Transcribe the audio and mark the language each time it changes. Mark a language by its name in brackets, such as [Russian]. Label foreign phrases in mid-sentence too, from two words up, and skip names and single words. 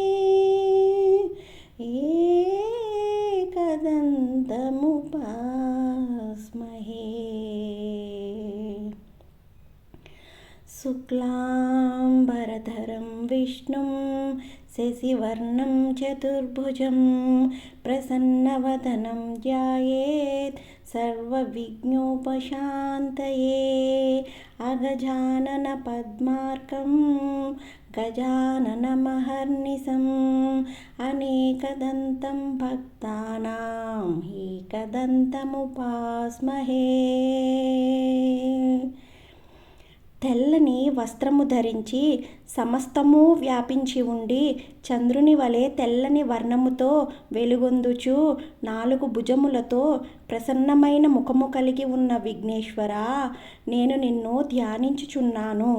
[Sanskrit] शुक्लाम्बरधरं विष्णुं शशिवर्णं चतुर्भुजं प्रसन्नवदनं ध्यायेत् सर्वविघ्नोपशान्तये अगजाननपद्मार्कं गजाननमहर्निशम् अनेकदन्तं भक्तानां एकदन्तमुपास्महे। [Telugu] తెల్లని వస్త్రము ధరించి సమస్తము వ్యాపించి ఉండి చంద్రుని వలె తెల్లని వర్ణముతో వెలుగొందుచు 4 భుజములతో ప్రసన్నమైన ముఖము కలిగి ఉన్న విఘ్నేశ్వర, నేను నిన్ను ధ్యానించుచున్నాను.